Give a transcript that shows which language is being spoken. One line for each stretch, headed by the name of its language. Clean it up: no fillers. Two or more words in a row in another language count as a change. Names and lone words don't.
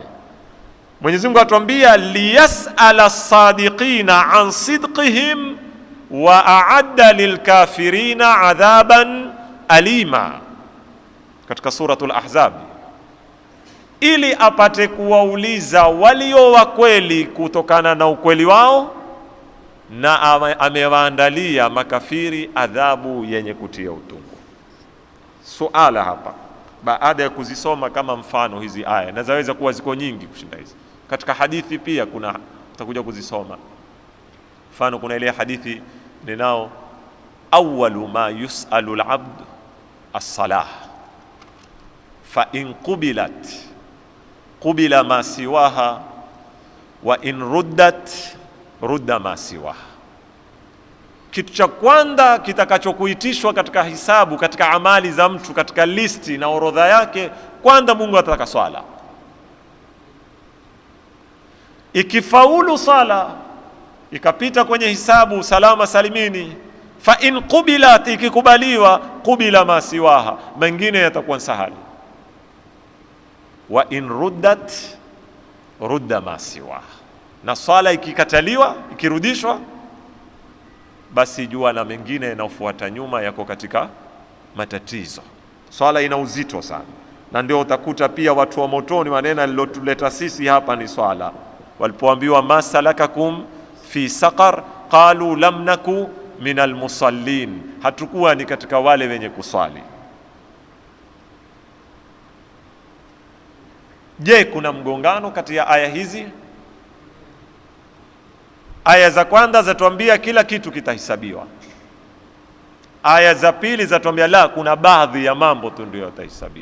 Swahili: Mwenyezi Mungu atuambia
Arabic: ليسأل الصادقين عن صدقهم وأعد للكافرين عذابا أليما,
Swahili: katika suratul Ahzab, ili apate kuwauliza walio wa kweli kutokana na ukweli wao, na amewaandalia makafiri adhabu yenye kutia utungu. Suala hapa baada ya kuzisoma kama mfano hizi aya, na zaweza kuwa ziko nyingi kushinda hizi. Katika hadithi pia kuna utakuja kuzisoma. Mfano kuna ile hadithi ninao,
Arabic: أول ما يسأل العبد الصلاة فإن قبلت قبل ما سواها وإن ردت رد ما سواها.
Swahili: Kitu cha kwanza kitakachokuitishwa katika hisabu, katika amali za mtu, katika listi na orodha yake, kwanza Mungu atataka swala. Ikifaulu sala ikapita kwenye hisabu salama salimini,
Arabic: فإن قبلت, ikikubaliwa, قبل ما سواها,
Swahili: mengine yatakuwa sahali.
Arabic: وإن ردت رد ما سواها,
Swahili: na swala ikikataliwa, ikirudishwa, basi jua na mengine yanayofuata nyuma yako katika matatizo. Swala ina uzito sana, na ndio utakuta pia watu wa motoni maneno alilotuleta sisi hapa ni swala.
Arabic: Walipoambiwa ما سلككم في سقر قالوا لم نك من المصلين,
Swahili: hatukuwa ni katika wale wenye kuswali. Je, kuna mgongano kati ya aya hizi? Aya za kwanza zatuambia kila kitu kitahesabiwa. Aya za pili zatuambia la, kuna baadhi ya mambo tu ndio yatahesabiwa.